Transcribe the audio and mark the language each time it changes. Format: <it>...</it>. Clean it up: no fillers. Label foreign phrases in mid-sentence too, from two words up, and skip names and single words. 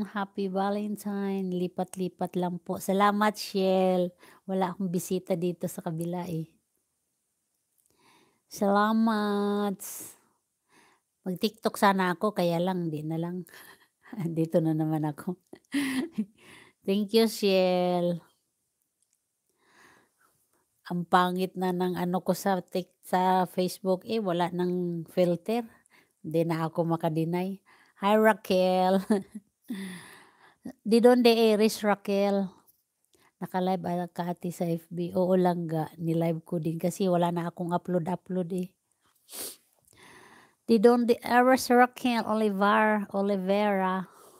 <en>Happy Valentine.</en> <tl>Lipat-lipat lang po. Salamat, Shell. Wala akong bisita dito sa kabila eh. Salamat. Mag-TikTok sana ako, kaya lang, di na lang. Dito na naman ako.</tl> <en>Thank you,</en> <tl>Shell. Ang pangit na ng ano ko sa Facebook eh, wala nang filter. Hindi na ako makadinay. Hi, Raquel.</tl> <es>Di donde eres, Raquel?</es> <tl>Naka-live ka ate sa FB. Oo, Langga. Ni-live ko din kasi wala na akong upload eh.</tl> <es>Di donde eres, Raquel Olivera.</es>